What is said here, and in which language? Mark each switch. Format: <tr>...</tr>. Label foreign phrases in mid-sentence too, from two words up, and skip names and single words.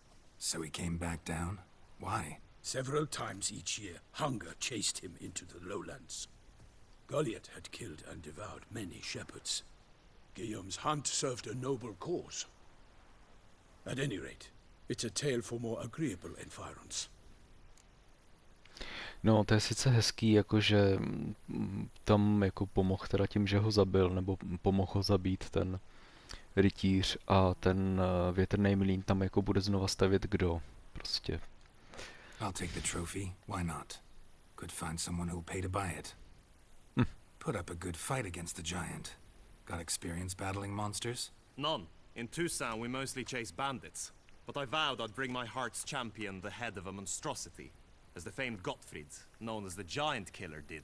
<en>So he came back down? Why? Several times each year, hunger chased him into the lowlands. Goliath had killed and devoured many shepherds. Guillaume's hunt served a noble cause. At any rate, it's a tale for more agreeable environs.</en> <cs>No, to je sice hezký, jakože tam jako pomohl teda tím, že ho zabil, nebo pomohl ho zabít ten rytíř a ten větrný mlýn tam jako bude znova stavět kdo, prostě.</cs> <en>I'll take the trophy. Why not? Could find someone who'll pay to buy it. Put up a good fight against the giant. Got experience battling monsters? None. In Tucson, we mostly chase bandits. But I vowed I'd bring my heart's champion the head of a monstrosity, as the famed Gottfried, known as the Giant Killer, did.</en>